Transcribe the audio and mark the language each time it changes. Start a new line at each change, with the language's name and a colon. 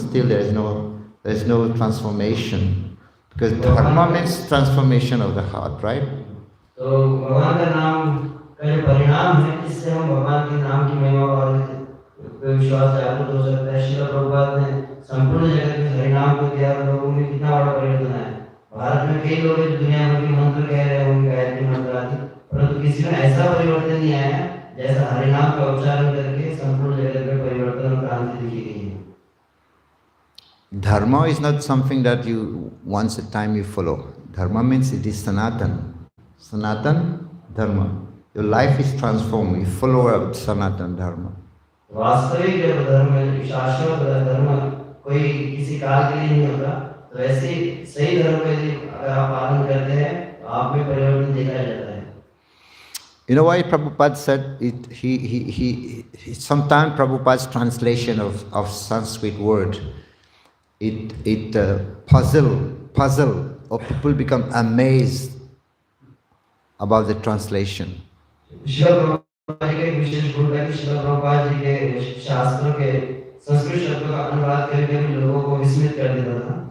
English: Still, there is no transformation, because dharma means transformation of the heart, right?
Hindi: तो भगवान का नाम का जो परिणाम है, इससे हम भगवान के नाम की महिमा और विश्वास जागृत हो सकता है। श्रील प्रभुपाद ने संपूर्ण जगत में हरिनाम को दिया, लोगों में कितना बड़ा परिवर्तन है। भारत में कई लोग दुनिया भर के मंत्र कह रहे होंगे, गायत्री मंत्र आदि, परंतु किसी में ऐसा परिवर्तन नहीं आया जैसा हरिनाम का उच्चारण करके संपूर्ण जगत में परिवर्तन और क्रांति दिखी गई है।
English: Dharma is not something that you once a time you follow. Dharma means it is Sanatan. Sanatan Dharma. Your life is transformed. You follow up Sanatan Dharma.
Hindi: वास्तविक जो धर्म है, शाश्वत धर्म कोई किसी काल के लिए नहीं होता, तो ऐसे सही धर्म का अगर आप पालन करते हैं तो आप में परिवर्तन देखा जाता है।
English: You know why Prabhupada said it? He sometimes Prabhupada's translation of Sanskrit word, it puzzle, or people become amazed about the translation.
Hindi: शिल प्रभुपाद जी के विशेष गुण है कि शिल प्रभुपाद जी के शास्त्रों के संस्कृत शब्दों का अनुवाद करके भी लोगों को विस्मित कर देता था।